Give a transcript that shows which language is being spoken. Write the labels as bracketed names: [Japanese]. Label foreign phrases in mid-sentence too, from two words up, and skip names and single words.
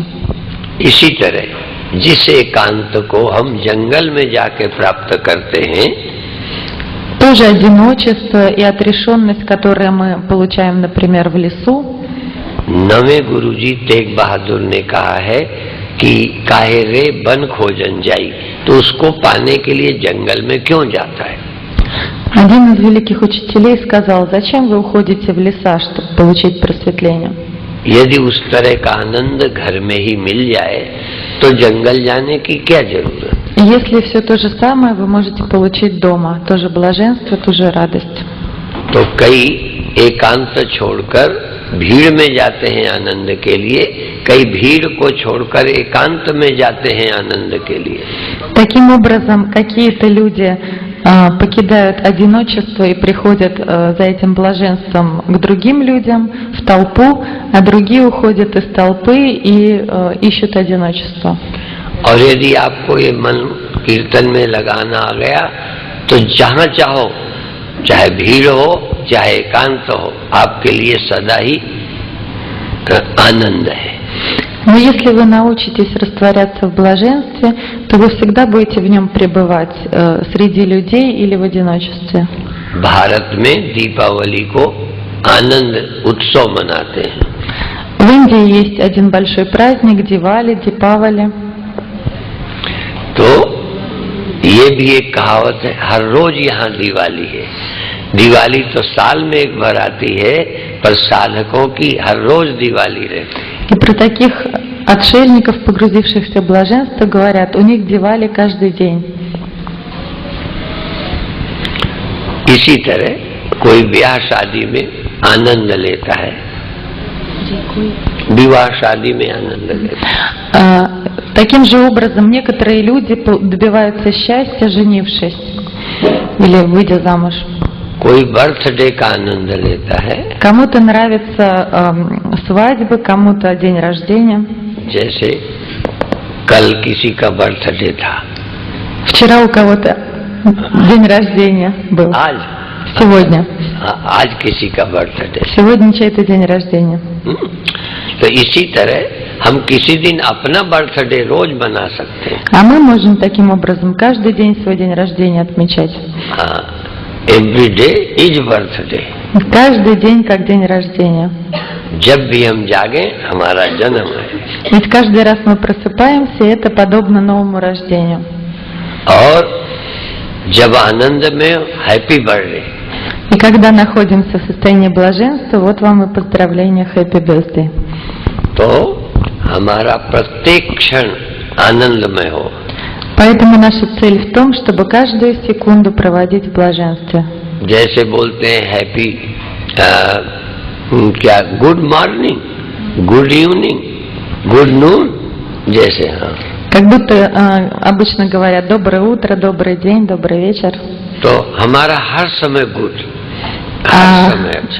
[Hindi] इसी तरह जिस एकांत को हम जंगल में जाके प्राप्त करते हैं, [Russian] То же одиночество и отрешенность, которые мы получаем, например, в лесу. [Hindi] नवे गुरुजी तेग बहादुर ने कहा है कि काहे रे बन खोजन जाई, तो उसको पाने के लिए जंगल में क्यों जाता है? [Russian] Один из великих учителей сказал: зачем вы уходите в леса, чтобы получить просветление? [Hindi] यदि उस तरह का आनंद घर में ही मिल जाए तो जंगल जाने की क्या जरूरत? [Russian] Если все то же самое вы можете получить дома, то же блаженство, ту же радость. [Hindi] तो कई एकांत छोड़कर भीड़ में जाते हैं आनंद के लिए, कई भीड़ को छोड़कर एकांत में जाते हैं आनंद के लिए। [Russian] Таким образом, какие-то люди покидают одиночество и приходят за этим блаженством к другим людям, в толпу, а другие уходят из толпы и ищут одиночество. [Hindi] और यदि आपको ये मन कीर्तन में लगाना आ गया तो जहाँ चाहो, चाहे भीड़ हो चाहे एकांत हो, आपके लिए सदा ही आनंद है। [Russian] Но если вы научитесь растворяться в блаженстве, то вы всегда будете в нем пребывать среди людей или в одиночестве. [Hindi] भारत में दीपावली को आनंद उत्सव मनाते हैं। [Russian] В Индии есть один большой праздник Дивали, Дипавали. [Hindi] तो ये भी एक कहावत है, हर रोज यहाँ दिवाली है। दिवाली तो साल में एक बार आती है, पर साधकों की हर रोज दिवाली रहती है। [Russian] И про таких отшельников, погрузившихся в блаженство, говорят, у них Дивали каждый день. [Hindi] इसी तरह कोई ब्याह शादी में आनंद लेता है, विवाह शादी में आनंद लेता है। [Russian] Таким же образом некоторые люди добиваются счастья, женившись или выйдя замуж. [Hindi] कोई बर्थडे का आनंद लेता है, [Russian] Кому-то нравятся свадьбы, кому-то день рождения. [Hindi] जैसे कल किसी का बर्थडे था, [Russian] Вчера у кого-то день рождения был. [Hindi] आज [Russian] Сегодня. [Hindi] आज किसी का बर्थडे। [Russian] Сегодня чей-то день рождения. [Hindi] तो इसी तरह हम किसी दिन अपना बर्थडे रोज मना सकते हैं। [Russian] А мы можем таким образом каждый день свой день рождения отмечать. [English] हाँ, every day is birthday. [Russian] Каждый день как день рождения. [Hindi] जब भी हम जागे हमारा जन्म है। [Russian] Ведь каждый раз мы просыпаемся, и это подобно новому рождению. [Hindi] और जब आनंद में [English] happy birthday. [Russian] И когда находимся в состоянии блаженства, вот вам и поздравления [English] Happy Birthday. [Hindi] तो हमारा प्रत्येक क्षण आनंदमय हो। [Russian] Поэтому наша цель в том, чтобы каждую секунду проводить в блаженстве. [Hindi] जैसे बोलते हैं हैप्पी क्या [English] good morning, good evening, good noon, [Hindi] जैसे हाँ। [Russian] Как будто обычно говорят доброе утро, добрый день, добрый вечер. [Hindi] तो हमारा हर समय गुड, हर समय अच्छा।